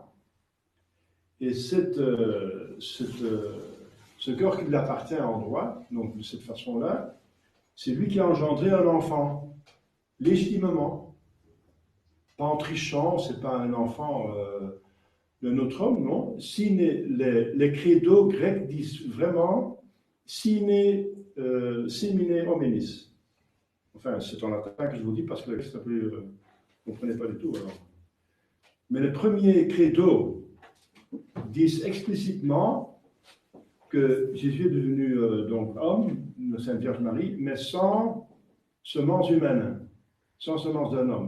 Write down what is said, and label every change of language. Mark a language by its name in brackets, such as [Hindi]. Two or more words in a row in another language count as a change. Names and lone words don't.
[French] Et ce corps qui lui appartient en droit, donc de cette façon-là, c'est lui qui a engendré un enfant, légitimement. Pas en trichant, c'est pas un enfant d'un autre homme, non. Les credos grecs disent vraiment [Latin] sine semine hominis. [French] Enfin, c'est en latin que je vous dis parce que ça peut, vous ne comprenez pas du tout. Alors. Mais les premiers credos disent explicitement que Jésus est devenu donc homme, la Sainte Vierge Marie, mais sans semence humaine, sans semence d'un homme.